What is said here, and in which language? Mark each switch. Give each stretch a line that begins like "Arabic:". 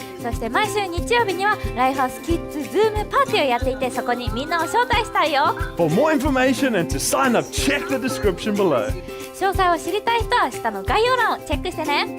Japanese: そして毎週日曜日にはライフハウスキッズズームパーティーをやっていてそこにみんなを招待したいよ。
English: For more information and to sign up, check the description below.
Japanese: 詳細を知りたい人は下の概要欄をチェックしてね。